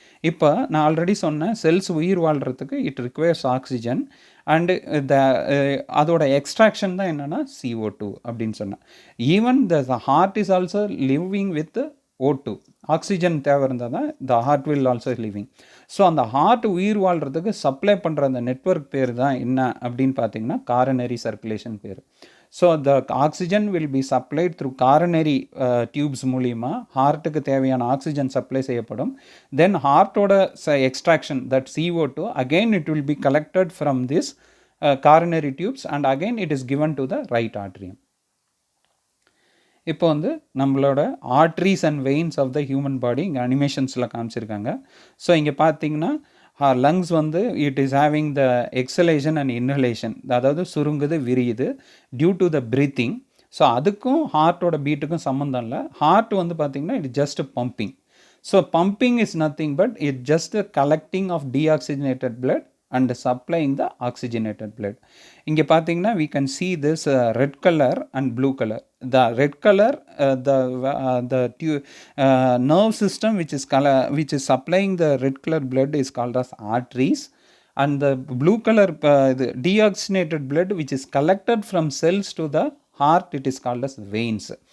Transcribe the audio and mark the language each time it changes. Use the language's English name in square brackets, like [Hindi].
[Tamil] இப்போ நான் ஆல்ரெடி சொன்னேன் செல்ஸ் உயிர் வாழ்கிறதுக்கு [English] it requires oxygen and [Tamil] அதோட எக்ஸ்ட்ராக்ஷன் தான் என்னென்னா CO2 அப்படின்னு சொன்னேன். [English] even the heart is also living with O2, [Tamil] oxygen தேவை இருந்தால் தான் [English] The heart will also living. [Tamil] So அந்த ஹார்ட் உயிர் வாழ்கிறதுக்கு சப்ளை பண்ணுற அந்த நெட்வொர்க் பேர் தான் என்ன அப்படின்னு பார்த்தீங்கன்னா காரனரி சர்க்குலேஷன் பேர். [English] so the oxygen will be supplied through coronary tubes [Tamil] மூலிமா ஹார்ட்டுக்கு தேவையான ஆக்சிஜன் சப்ளை செய்யப்படும். [English] Then ஹார்ட்டோட extraction that CO2 again it will be collected from this coronary tubes and again it is given to the right atrium. [Tamil] இப்போ வந்து நம்மளோட [English] arteries and veins of the human body [Tamil] இங்கே அனிமேஷன்ஸில் காமிச்சிருக்காங்க. [English] so [Tamil] இங்கே பார்த்தீங்கன்னா lungs வந்து [English] it is having the exhalation and inhalation, [Tamil] அதாவது சுருங்குது விரியுது [English] Due to the breathing. [Tamil] So அதுக்கும் ஹார்ட்டோட பீட்டுக்கும் சம்மந்தம் இல்லை. ஹார்ட் வந்து பார்த்திங்கன்னா [English] It just pumping. So pumping is nothing but it just collecting of deoxygenated blood and supplying the oxygenated blood. [Tamil] இங்கே பார்த்தீங்கன்னா [English] we can see this red color and blue color. The red color the nerve system which is supplying the red color blood is called as arteries, and the blue color the deoxygenated blood which is collected from cells to the heart, it is called as veins.